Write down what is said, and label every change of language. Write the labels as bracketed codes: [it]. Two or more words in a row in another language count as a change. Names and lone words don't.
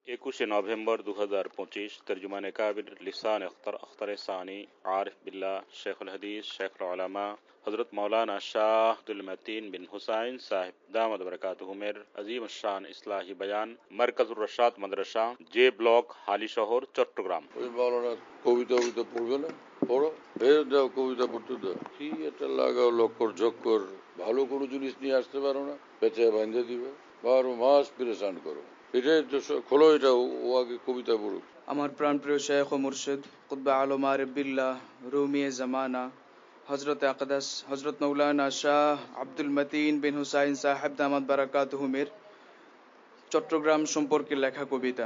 [bn] 21 নভেম্বর 2025 তর্জুমান কাবির লিসান আখতার সানী আরিফ বিল্লা শেখুল হাদীস শেখুল উলামা হজরত মাওলানা শাহ আব্দুল মতীন বিন হুসাইন সাহেব দামাত বারাকাতুহুমের আজীম শান ইসলাহী বয়ান মারকাজুর রাশাদ মাদরাসা জে ব্লক হালি শহর চট্টগ্রাম। ওই মাওলানা কবিতা পড়বে না, পড়ো, দাও কবিতা পড়তে দাও। কি এটা লাগাও লক্কর ঝক্কর, ভালো কোনো জিনিস নিয়ে আসতে পারো না, পেঁচে বাঁধে দিবে, 12 মাস পেরেশান করো। এটাই তো খোলো, এটা ও আগে কবিতা পড়ুক। আমার প্রাণপ্রিয় শেখ ও মুর্শিদ কুতবে আলম আরিফ বিল্লাহ রুমিয়ে জামানা হজরত আকদাস হজরত মৌলানা শাহ আব্দুল মতিন বিন হুসাইন সাহেব দামাত বারাকাতুহুমের চট্টগ্রাম সম্পর্কে লেখা কবিতা।